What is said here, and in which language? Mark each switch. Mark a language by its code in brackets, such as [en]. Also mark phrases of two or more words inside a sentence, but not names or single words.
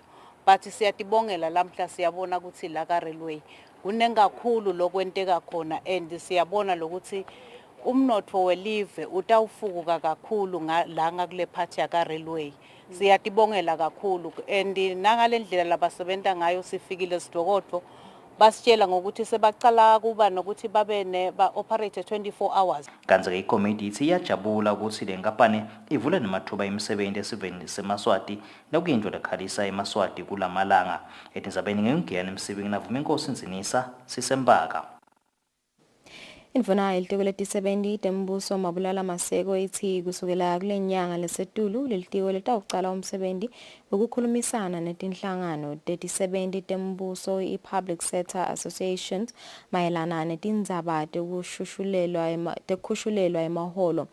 [ss] But siyatibongela lamhla siyabona ukuthi la ka railway kunengakhulu lokwenteka khona and siyabona lokuthi umnotho welive utawufukuka kakhulu la ngakule part ya ka railway. Siyatibongela kakhulu and nangalendlela labasebenta ngayo sifikile esitokotho basitshela ngokuthi sebaqala kuba nokuthi babe ba [en] operate 24 hours. [ss] Kanti ke ikomiti ithi iyajabula ukuthi le nkampani ivule nemathuba emisebenzi esiveni seMaswati nekuyinto lekhalisa eMaswati kulamalanga. Etindzabeni ngengiyana emsebenzini navuma inkosi Nzinisa siseMpaka. Indvuna yelitiko letisebenti tembuso Mabulala Maseko ithi kusukela kule nyanga lesetulu lelitiko litawucala umsebenzi wokukhulumisana netinhlangano tetisebenti tembuso i-Public Sector Associations mayelana netindzaba tekukhushulelwa emaholo.